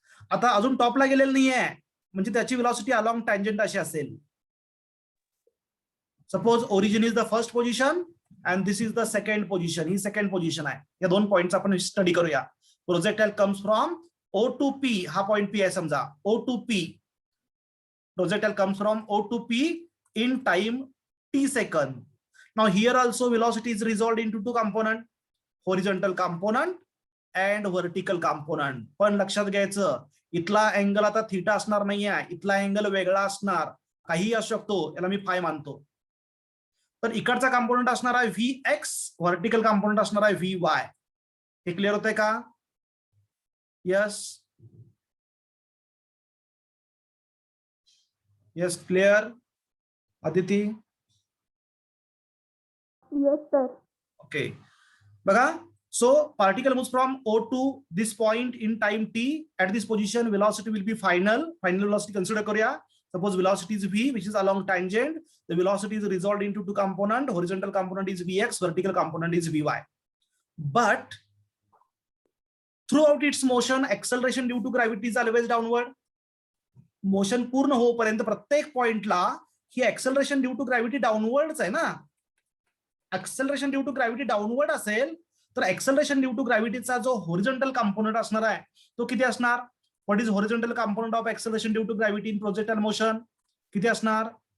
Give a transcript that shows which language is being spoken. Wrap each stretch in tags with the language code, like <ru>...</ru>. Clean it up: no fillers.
<mr>आता अजून टॉपला गेलेलं नाहीये, म्हणजे त्याची व्हेलॉसिटी अलॉंग टँजंट अशी असेल.</mr> <en>Suppose origin is the first position and this is the second position.</en> <mr>He second position आहे. या दोन पॉइंटचा आपण स्टडी करूया.</mr> <en>Projectile comes from O to P.</en> <mr>हा पॉइंट P आहे समजा. O to P.</mr> <en>Projectile comes from O to P in time t second. Now here also velocity is resolved into two component, horizontal component and vertical component.</en> <mr>पण लक्षात घ्यायचं, इथला angle आता theta असणार नाहीये, इथला अँगल वेगळा असणार. काही असू शकतो, याला मी फाय मानतो. तर इकडचा कंपोनंट असणार आहे Vx, व्हर्टिकल कंपोनंट असणार आहे Vy. हे क्लिअर होतंय का? Yes yes clear Aditi?</mr> <en>Yes, sir.</en> <mr>Okay बघा.</mr> <en>So particle moves from O to this point in time t. At this position, velocity will be final. Final velocity consider करूया. Suppose velocity is v, which is along tangent. The velocity is resolved into two component. Horizontal component is vx, vertical component is vy. But throughout its motion, acceleration due to gravity is always downward.</en> <mr>Motion पूर्ण होईपर्यंत प्रत्येक पॉइंटला ही acceleration due to gravity डाऊनवर्डच आहे ना. Acceleration due to gravity downward असेल तर acceleration due to ग्रॅव्हिटीचा जो horizontal component असणार आहे तो किती असणार?</mr> <en>What is horizontal component of acceleration due to gravity in projectile motion?</en> <mr>किती असणार?</mr>